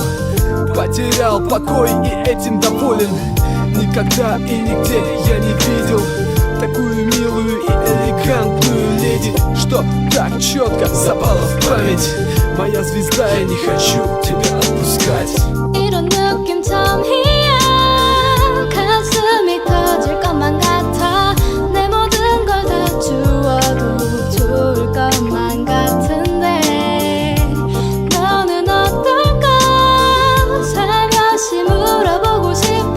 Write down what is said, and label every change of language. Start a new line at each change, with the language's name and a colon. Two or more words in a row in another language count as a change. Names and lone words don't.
Russian: Потерял покой и этим доволен. Никогда и нигде я не видел такую милую и элегантную леди, что так четко запала в память. Моя звезда, я не хочу тебя отпускать.
Korean: 이런 느낌 처음이야. 가슴이 터질 것만 같아. 내 모든 걸 다 주어도 좋을 것만 같은데. 너는 어떨까? 살며시 물어보고 싶어.